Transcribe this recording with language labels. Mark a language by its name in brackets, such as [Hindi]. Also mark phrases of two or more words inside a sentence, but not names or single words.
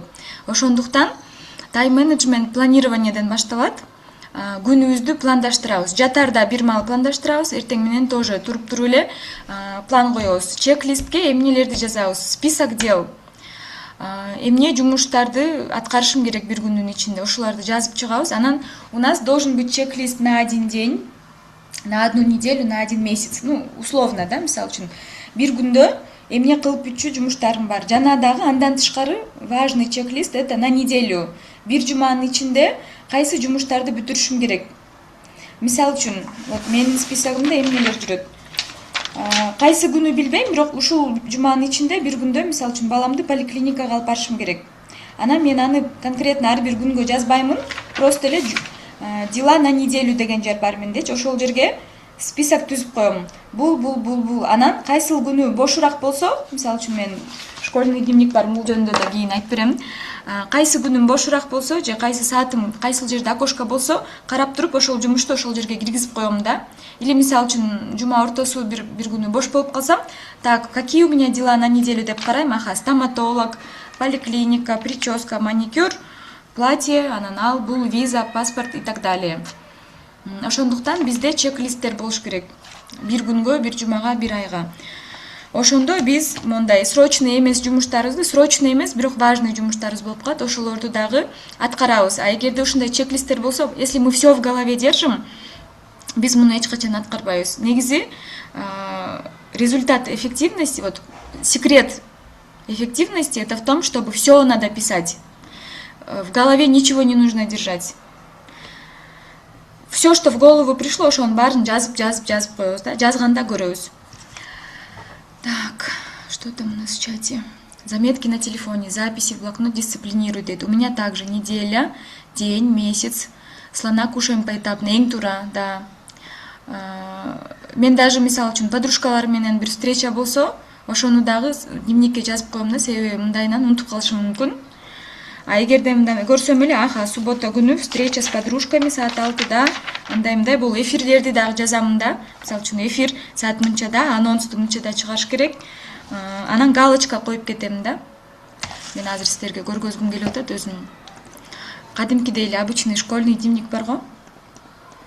[Kyrgyz] Ошондуктан тайм менеджмент планированиеден башталат. Күнүбүздү пландаштырабыз. Жатарда бир маал пландаштырабыз, эртең менен тоже туруп эле план коебуз. Чек-листке эмнелерди жазабыз, [Russian] список дел. [Kyrgyz] Эмне жумуштарды аткарышым керек бир күндүн ичинде, ошолорду жазып чыгабыз. [Russian] Анан у нас должен быть чек-лист на один день, на одну неделю, на один месяц. Условно, [Kyrgyz] да, мисалы үчүн бир күндө эмне кылып бүтчү жумуштарым бар. Жана дагы андан тышкары [Russian] важный чек-лист это на неделю. [Kyrgyz] Бир жуманын ичинде кайсы жумуштарды бүтүрүшүм керек. Мисалы үчүн, вот менин списогумда эмнелер жүрөт. Кайсы күнү билбейм, бирок ушул жуманын ичинде бир күндө мисалы үчүн баламды поликлиникага алып барышым керек. Анан мен аны конкретно ар бир күнгө жазбаймын, просто эле [Russian] дела на неделю [Kyrgyz] деген жер бар мендечи, ошол жерге список түзүп коем. Бул. Анан кайсыл күнү бошураак болсо, мисалы үчүн мен [Russian] школьный дневник [Kyrgyz] бар, бул жөнүндө да кийин айтып берем. Кайсы күнүм бошураак болсо, же кайсы саатым кайсыл жерде окошко болсо, карап туруп ошол жумушту ошол жерге киргизип коем да. Или мисалы үчүн жума ортосу бир күнү бош болуп калсам, [Russian] так, какие у меня дела на неделю [Kyrgyz] деп карайм. [Russian] Стоматолог, поликлиника, прическа, маникюр, платье, [Kyrgyz] анан бул [Russian] виза, паспорт и так далее. [Kyrgyz] Ошондуктан бизде чек-листтер болуш керек. Бир күнгө, бир жумага, бир айга. Ошондо биз мондай срочный эмес жумуштарыбызды, срочный эмес, бирок важный жумуштарыбыз болуп калат, ошолорду дагы аткарабыз. Эгерде ушундай чек-листтер болсо, [Russian] если мы все в голове держим, [Kyrgyz] биз муну эч качан аткарбайбыз. [Russian] Негизи результат эффективности, вот секрет эффективности это в том, чтобы все надо писать. В голове ничего не нужно держать. Все, что в голову пришло, [Kyrgyz] ошонун баарын жазып коебуз да, жазганда көрөбүз. [Russian] Так, что там у нас в чате? Заметки на телефоне, записи в блокнот дисциплинирует. У меня также неделя, день, месяц. Слона кушаем поэтапно, [Kyrgyz] эң туура, да. Мен даже мисалы үчүн подружкаларым менен бир встреча болсо, ошону дагы дневникке жазып коем да, себеби мындайынан унутуп калышым мүмкүн. Эгерде мындай көрсөм эле, суббота күнү [Russian] встреча с подружками [Kyrgyz] саат 6-да, мындай бул эфирлерди дагы жазамын да. Мисалы үчүн эфир саат мынчада, анонсту мынчада чыгарыш керек. Анан галочка коюп кетем да. Мен азыр сиздерге көргөзгүм келип атат өзүнүн. Кадимкидей эле [Russian] обычный школьный дневник [Kyrgyz] бар го.